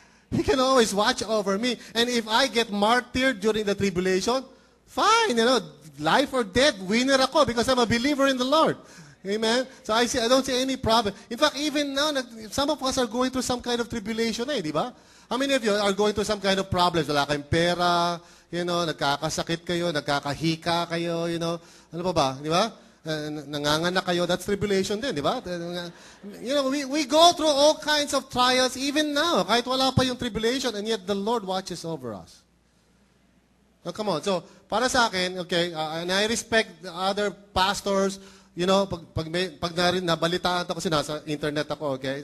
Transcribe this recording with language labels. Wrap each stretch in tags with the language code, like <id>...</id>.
<en>He can always watch over me. And if I get martyred during the tribulation, fine, life or death,</en> <tl>winner ako</tl> <en>because I'm a believer in the Lord. Amen? So I don't see any problem. In fact, even now, some of us are going through some kind of tribulation di ba? How many of you are going through some kind of problems?</en> <tl>Wala kayong pera, nagkakasakit kayo, nagkakahika kayo, ano pa ba? Di ba? Nanganganak kayo,</tl> <en>that's tribulation</en> <tl>din, di ba?</tl> <en>We go through all kinds of trials even now,</en> <tl>kahit wala pa yung tribulation,</tl> <en>and yet the Lord watches over us. Oh, come on. So,</en> <tl>para sa akin,</tl> <en>okay, and I respect the other pastors,</en> <tl>pag nabalitaan ako kasi nasa internet ako,</tl> <en>okay?</en>